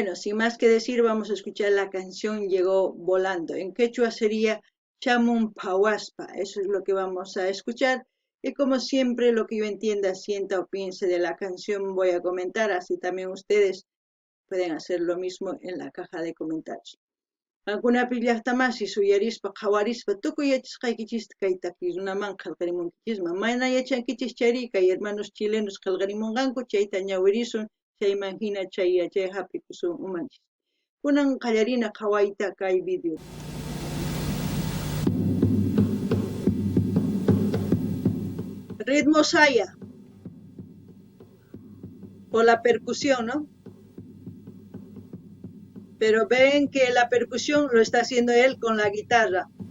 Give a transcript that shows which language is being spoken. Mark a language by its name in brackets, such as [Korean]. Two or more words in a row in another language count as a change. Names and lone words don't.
[Spanish] Bueno, sin más que decir, vamos a escuchar la canción Llegó Volando. En quechua sería Chamun Pawaspa. Eso es lo que vamos a escuchar. Y como siempre, lo que yo entienda, sienta o piense de la canción voy a comentar. Así también ustedes pueden hacer lo mismo en la caja de comentarios. [Quechua] Algunapi llaqtamasi suyarispa qhawarispa tukuy yachasqaykichis kay takiy runaman qillqarimunkichisman mana yachankichis chayri kay [Spanish] hermanos chilenos [Quechua] qillqarimunqanku chayta ñawirisun chayman hina chay yachay hap'ikusun umanchis. Kunan qallarina qhawayta kay video. [Spanish] Ritmo saya o la percusión, ¿no? Pero ven que la percusión lo está haciendo él con la guitarra.